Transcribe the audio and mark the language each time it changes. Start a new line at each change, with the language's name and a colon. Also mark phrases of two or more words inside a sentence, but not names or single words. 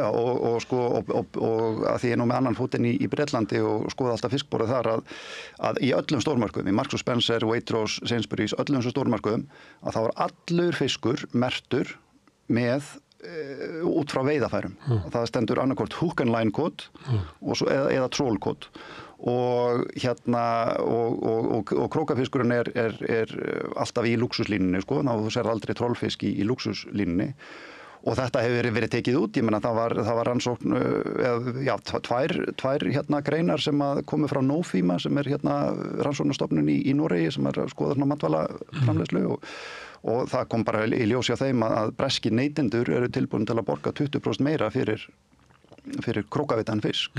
Icelandic: Já, og að því ég er nú með annan fótinn í Bretlandi og skoða alltaf fiskborðið þar að í öllum stórmörkuðum, í Marks & Spencer, Waitrose, Sainsbury's, öllum þessum stórmörkuðum, að það var allur fiskur merktur með út frá veiðafærum. Og það stendur annarkvort
English: hook and line
Icelandic: kód eða troll kód. Og krókafiskurinn er alltaf í lúxuslínunni sko, þá þú sér aldrei trollfisk í lúxuslínunni og þetta hefur verið tekið út, ég meina það var rannsókn tvær greinar sem komu frá Nofima sem er rannsóknarstofnun í Noregi sem er að skoða matvælaframleiðslu og það kom bara í ljós hjá þeim að breski neytendur eru tilbúin til að borga 20% meira fyrir krókavitaðan fisk.